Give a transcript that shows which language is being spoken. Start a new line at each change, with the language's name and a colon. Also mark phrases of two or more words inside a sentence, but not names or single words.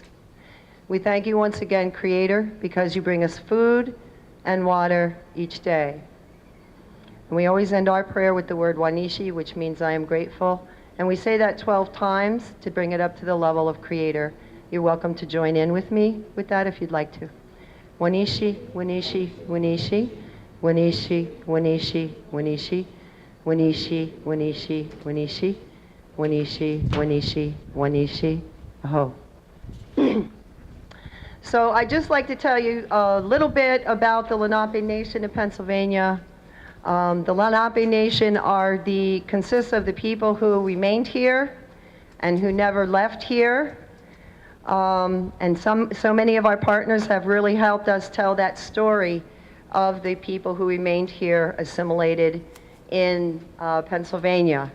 English: We thank you once again, Creator, because you bring us food and water each day. And we always end our prayer with the word Wanishi, which means I am grateful. And we say that 12 times to bring it up to the level of Creator. You're welcome to join in with me with that if you'd like to.
Delaware: Wanishi, Wanishi, Wanishi, Wanishi, Wanishi, Wanishi, Wanishi, Wanishi, Wanishi, Wanishi, Wanishi, Wanishi, Aho.
English: So I'd just like to tell you a little bit about the Lenape Nation of Pennsylvania. The Lenape Nation consists of the people who remained here and who never left here. And so many of our partners have really helped us tell that story of the people who remained here assimilated in Pennsylvania.